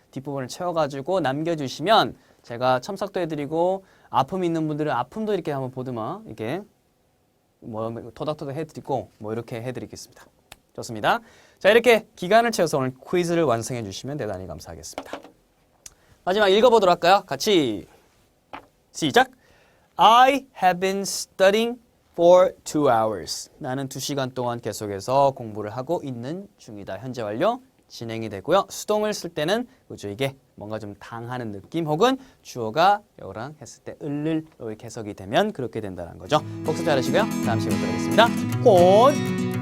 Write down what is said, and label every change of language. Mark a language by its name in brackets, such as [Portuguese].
[Korean] 뒷부분을 채워가지고 남겨주시면 제가 첨삭도 해드리고 아픔 있는 분들은 아픔도 이렇게 한번 보드마 이렇게 뭐 토닥토닥 해드리고 뭐 이렇게 해드리겠습니다. 좋습니다. 자 이렇게 기간을 채워서 오늘 퀴즈를 완성해 주시면 대단히 감사하겠습니다. 마지막 읽어보도록 할까요? 같이 시작! [English] I have been studying for 2 hours. [Korean] 나는 2시간 동안 계속해서 공부를 하고 있는 중이다. 현재 완료 진행이 되고요. 수동을 쓸 때는 그죠 이게 뭔가 좀 당하는 느낌 혹은 주어가 여랑 했을 때 을을 이렇게 해석이 되면 그렇게 된다는 거죠. 복습 잘하시고요. 다음 시간에 뵙도록 하겠습니다. 혼